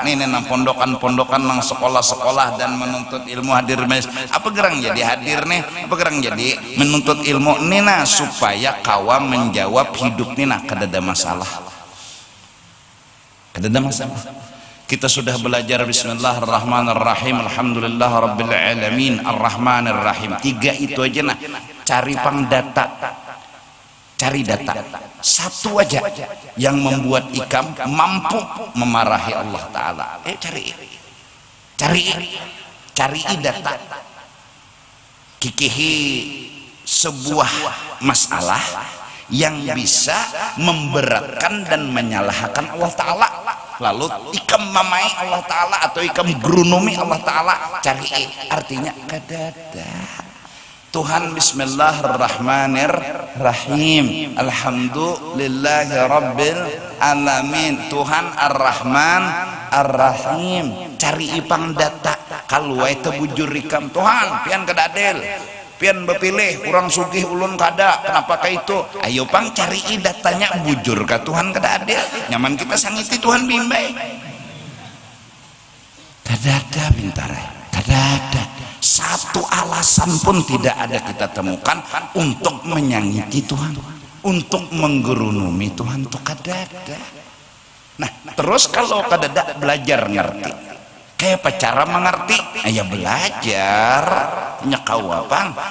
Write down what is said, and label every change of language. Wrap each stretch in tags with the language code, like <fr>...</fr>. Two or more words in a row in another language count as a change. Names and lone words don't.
<bjn>Nih nang pondokan-pondokan, nang sekolah-sekolah dan menuntut ilmu hadir mes. Apa gerang jadi hadir nih? Apa gerang jadi menuntut ilmu nina supaya kawa menjawab hidup nina kada ada masalah. Kada ada masalah. Kita sudah belajar</bjn> <ar>بسم الله الرحمن الرحيم، الحمد لله رب العالمين، الرحمن الرحيم.</ar> <bjn>3 itu aja nah. Cari pang data. Cari data satu aja yang membuat ikam mampu memarahi Allah Ta'ala. Cari data, kikihi sebuah masalah yang bisa memberatkan dan menyalahkan Allah Ta'ala, lalu ikam mamai Allah Ta'ala atau ikam gerunumi Allah Ta'ala. Cari artinya kadada Tuhan</bjn> <ar>بسم الله الرحمن الرحيم، الحمد لله رب العالمين,</ar> <bjn>Tuhan</bjn> <ar>الرحمن الرحيم.</ar> <bjn>Cari ipang data kalau itu bujur ikam Tuhan pian kada adil, pian bepilih orang sugih ulun kada, kenapa kayak itu? Ayo pang cari datanya bujur ka Tuhan kada adil, nyaman kita sangiti Tuhan bimbay. Kada ada bintare, kada ada satu alasan pun tidak ada kita temukan untuk menyangiti Tuhan, untuk menggerunumi Tuhan, itu kada ada. Nah terus kalau kada ada belajar ngerti, kayak apa cara mengerti? Ya belajar nyekau apa?</bjn>